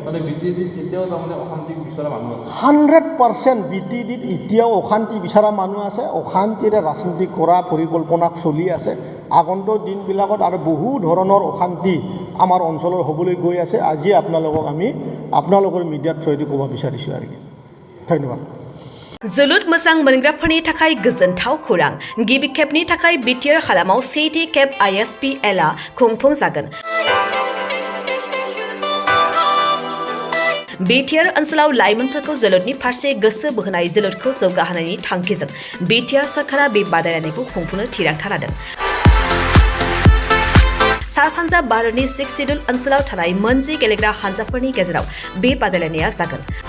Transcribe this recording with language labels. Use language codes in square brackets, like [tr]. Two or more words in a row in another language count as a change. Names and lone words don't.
[as] 100% বিটিডিত এতিয়াও অশান্তি বিচৰা মানুহ আছে অশান্তিৰে ৰাজনীতি কৰা পৰিকল্পনা চলি আছে আগন্তুক দিনবিলাকত আৰু বহু ধৰণৰ অশান্তি আমাৰ অঞ্চলৰ হ'বলৈ গৈ আছে আজি আপোনালোকক আমি আপোনালোকৰ মিডিয়াত থ্ৰুদি ক'ব বিচাৰিছোঁ আৰু কি ধন্যবাদ [brx] जोलुर मोजां मोनग्राफोरनि थाखाय गोजोनथाव खौरां गिबि खेबनि थाखाय बिटिआर हालामाव सेथि खेब ISPL आ खुंफुंजागोन बिटिआर ओनसोलाव लाइमोनफोरखौ जोलुरनि फारसे गोसो बोहोनाय जोलुरखौ जौगाहोनायनि थांखिजों बिटिआर सरकारा बे बादायलायनायखौ खुंफुंनो थिरांथा लादों सा सानजा भारतनि 6 सिडुल ओनसोलाव थानाय मोनजि गेलेग्रा हानजाफोरनि गेजेराव बे बादायलायनाया जागोन